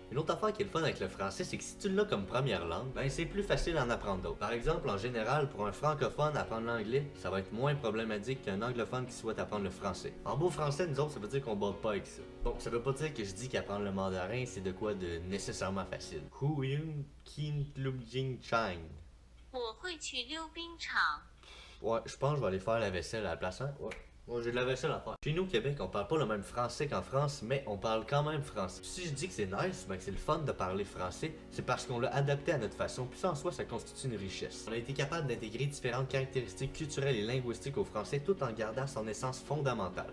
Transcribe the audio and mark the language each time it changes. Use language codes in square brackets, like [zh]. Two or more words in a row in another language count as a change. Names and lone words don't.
[fr] Une autre affaire qui est le fun avec le français, c'est que si tu l'as comme première langue, ben c'est plus facile d'en apprendre d'autres. Par exemple, en général, pour un francophone, apprendre l'anglais, ça va être moins problématique qu'un anglophone qui souhaite apprendre le français. En beau français, nous autres, ça veut dire qu'on bat pas avec ça. Donc, ça veut pas dire que je dis qu'apprendre le mandarin, c'est de quoi de nécessairement facile. Hu Yun Kin Lub Jing Chang. [zh] 我会去溜冰场。 [fr] Ouais, je pense que je vais aller faire la vaisselle à la place, hein? Ouais. Ouais, j'ai de la vaisselle à faire. Chez nous au Québec, on parle pas le même français qu'en France, mais on parle quand même français. Si je dis que c'est nice, ben que c'est le fun de parler français, c'est parce qu'on l'a adapté à notre façon, puis ça en soi, ça constitue une richesse. On a été capable d'intégrer différentes caractéristiques culturelles et linguistiques au français tout en gardant son essence fondamentale.